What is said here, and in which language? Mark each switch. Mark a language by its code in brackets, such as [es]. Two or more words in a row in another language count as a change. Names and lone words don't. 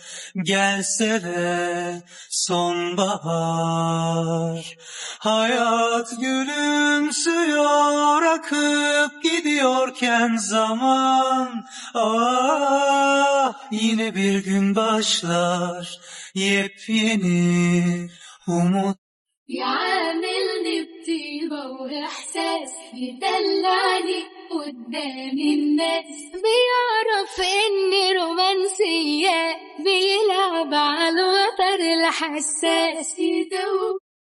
[tr] Gelse de sonbahar. Hayat gülümsüyor, akıp gidiyorken zaman. Ah, yine bir gün başlar, yepyeni umut. [ar] يعاملني بطيبة وإحساس، يدلعني قدام الناس، بيعرف إني رومانسية، بيلعب على الوتر الحساس، يدوب